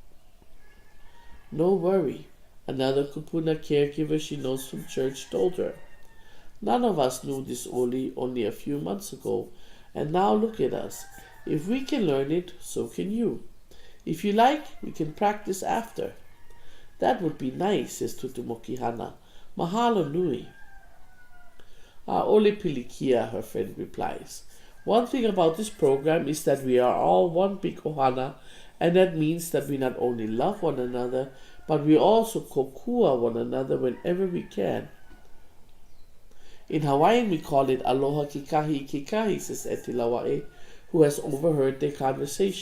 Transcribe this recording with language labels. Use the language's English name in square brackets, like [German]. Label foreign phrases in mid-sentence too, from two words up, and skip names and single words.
[English] No worry, another kupuna caregiver she knows from church told her. None of us knew this only a few months ago, and now look at us. If we can learn it, so can you. If you like, we can practice after. That would be nice, says Tutumokihana. [Hawaiian] Mahalo nui. Ole pilikia, [English] her friend replies. One thing about this program is that we are all one big ohana, and that means that we not only love one another, but we also kokua one another whenever we can. In Hawaiian, we call it [Hawaiian] aloha kikahi, [English] says Etilawae, who has overheard their conversation.